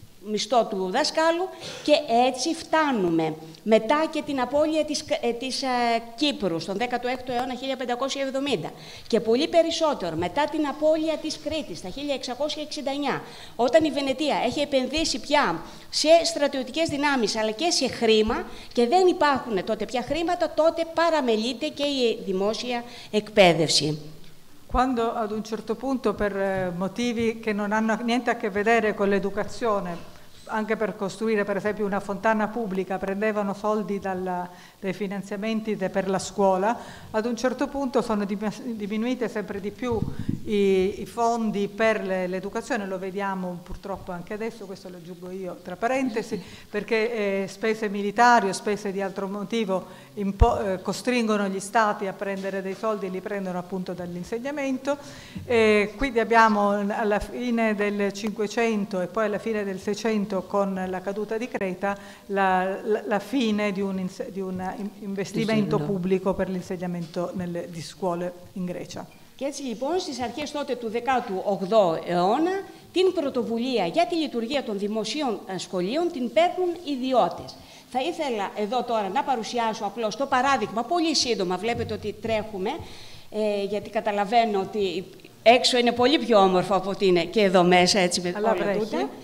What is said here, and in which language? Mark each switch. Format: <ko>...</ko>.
<el>μισθό του δασκάλου και έτσι φτάνουμε μετά και την απώλεια της Κύπρου στον 16ο αιώνα 1570 και πολύ περισσότερο μετά την απώλεια της Κρήτης τα 1669, όταν η Βενετία έχει επενδύσει πια σε στρατιωτικές δυνάμεις αλλά και σε χρήμα και δεν υπάρχουν τότε πια χρήματα, τότε παραμελείται και η δημόσια εκπαίδευση.</el> <it>Quando ad un certo punto, per motivi che non hanno niente a che vedere con l'educazione, anche per costruire per esempio una fontana pubblica, prendevano soldi dai finanziamenti per la scuola, ad un certo punto sono diminuite sempre di più i fondi per l'educazione, lo vediamo purtroppo anche adesso, questo lo aggiungo io tra parentesi, perché spese militari o spese di altro motivo costringono gli stati a prendere dei soldi, li prendono appunto dall'insegnamento, e quindi abbiamo alla fine del 500 e poi alla fine del 600 con la caduta di Creta la fine di un investimento pubblico per l'insegnamento di scuole in Grecia.</it> <el>Και έτσι λοιπόν στις αρχές τότε του 18ου αιώνα την πρωτοβουλία για τη λειτουργία των δημοσίων σχολείων την παίρνουν ιδιώτες. Θα ήθελα εδώ τώρα να παρουσιάσω απλώς το παράδειγμα, πολύ σύντομα, βλέπετε ότι τρέχουμε, γιατί καταλαβαίνω ότι έξω είναι πολύ πιο όμορφο από ότι είναι και εδώ μέσα, έτσι με όλα τούτα.</el>